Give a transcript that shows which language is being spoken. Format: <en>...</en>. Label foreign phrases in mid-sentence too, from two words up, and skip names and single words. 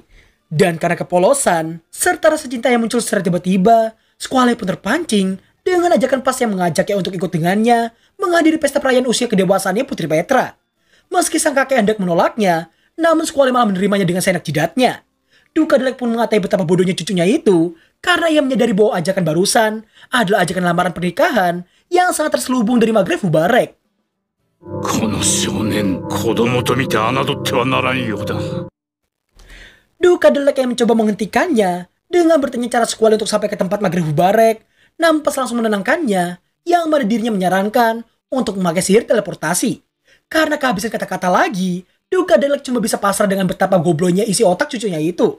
<id>Dan karena kepolosan serta rasa cinta yang muncul secara tiba-tiba, Squale pun terpancing dengan ajakan Pas yang mengajaknya untuk ikut dengannya menghadiri pesta perayaan usia kedewasaannya putri Petra. Meski sang kakek hendak menolaknya, namun Squale malah menerimanya dengan seenak jidatnya. Duka Delek pun mengatai betapa bodohnya cucunya itu karena ia menyadari bahwa ajakan barusan adalah ajakan lamaran pernikahan yang sangat terselubung dari Magreth Hubarek.</id> <ja>この少年、子供と見て侮ってはならんようだ。</ja> <id>Duka Delek yang mencoba menghentikannya dengan bertanya cara Squale untuk sampai ke tempat Magreth Hubarek, namun Pas langsung menenangkannya yang mana dirinya menyarankan untuk memakai sihir teleportasi. Karena kehabisan kata-kata lagi, Duka Delek cuma bisa pasrah dengan betapa goblonya isi otak cucunya itu.</id>